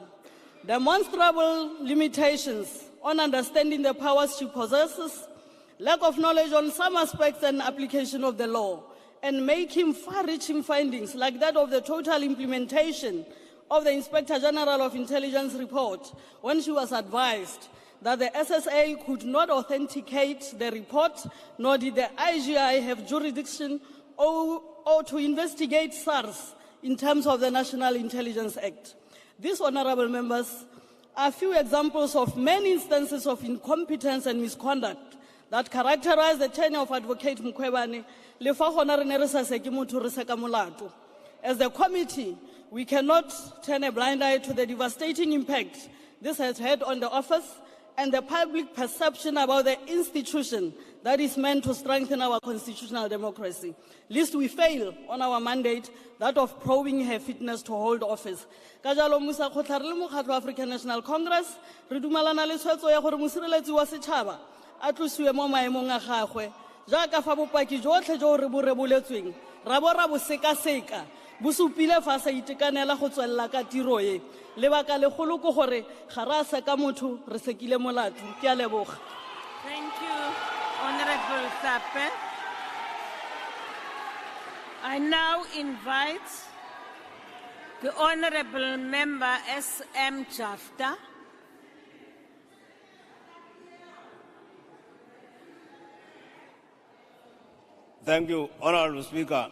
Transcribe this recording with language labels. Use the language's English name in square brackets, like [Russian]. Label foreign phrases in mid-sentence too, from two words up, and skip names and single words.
[English] Demonstrable limitations on understanding the powers she possesses, lack of knowledge on some aspects and application of the law, and making far-reaching findings like that of the total implementation of the Inspector General of Intelligence report when she was advised that the SSA could not authenticate the report, nor did the IGI have jurisdiction or to investigate SARS in terms of the National Intelligence Act. These, honorable members, are few examples of many instances of incompetence and misconduct that characterize the tenure of Advocate Mkhwebane. [Tswana] Le fa gona re ne re sa seke motho re seka molato. [English] As the committee, we cannot turn a blind eye to the devastating impact this has had on the office and the public perception about the institution that is meant to strengthen our constitutional democracy. Lest we fail on our mandate, that of probing her fitness to hold office. [Tswana] Ka jalo Musa Khotla re le mokgatlo wa African National Congress, re dumelana le tshwetso ya gore mosireletsi wa setšhaba a tlosiwe mo maemong a gagwe jaaka fa bopaki jotlhe jo re bo reboletsweng ra bo ra bo sekaseka bo supile fa sa itekanela go tswella ka tiro e lebaka legolo go gore ga ra seka motho re sekile molato ke a leboga. [English] Thank you, Honorable Thape. I now invite the Honorable Member S.M. Jafta. Thank you, Honorable Speaker.